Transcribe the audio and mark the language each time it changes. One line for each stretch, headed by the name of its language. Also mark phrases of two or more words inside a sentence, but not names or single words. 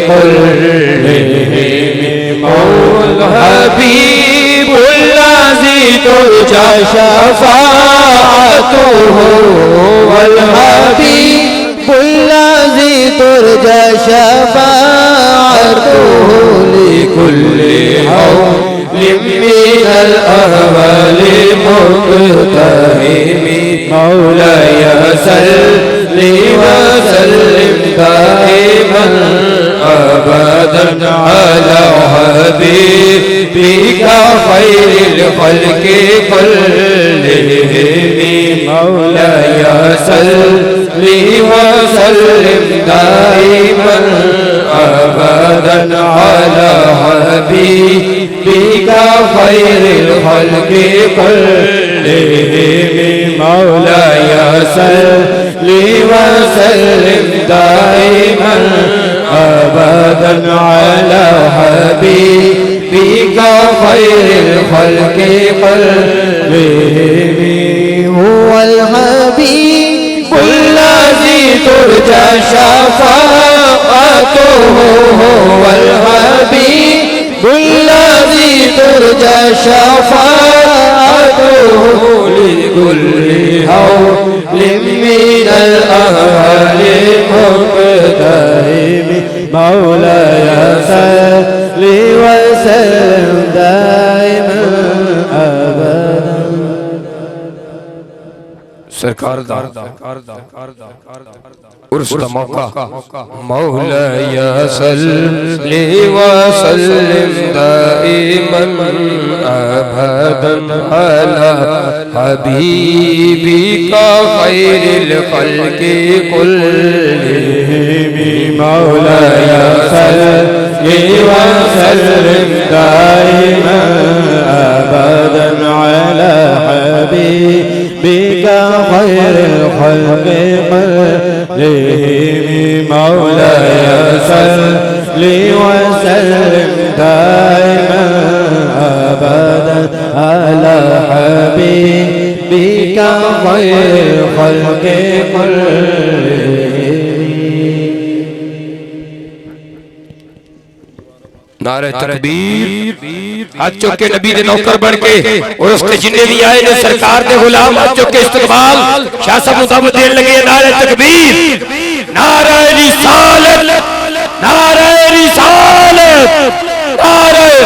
Arabic: مولاي الحبيب الذي ترجى شفاعته والحبيب الذي ترجى شفاعته لكل هول من الأهوال مقتحم. مولاي يا صل وسلم دائما أبدا على حبيبك خير الخلق كلهم. مولاي يا صل وسلم دائما أبدا على حبيبك خير الخلق كلهم. مولاي يا صل وسلم دائما أبدا على حبيبك خير الخلق كلهم. هو الحبيب الذي ترجى شفاعته هو الحبيب الذي ترجى شفاعته لكل هول من الأهوال مقتحم. مولاي يا وسلم دائما أبدا
Punjabi: سرکار دا عرس دا موقع
Arabic: مولاي يا صل وسلم دائما أبدا على حبيبك خير الخلق كلهم مولاي يا صل وسلم دائما أبدا على حبيبك خير الخلق كلهم مولاي صل وسلم دائما ابدا على حبيبك خير الخلق كلهم
Punjabi: نعرہ تکبیر ہتھ چک کے نبی دے نوکر بن کے اور اس کے جنے وی آئے نے سرکار دے غلام ہتھ چک کے استقبال شاہ صاحب مطابق دینے لگے نعرہ تکبیر نعرہ رسالت نعرہ رسالت نعرہ रिसालत नारे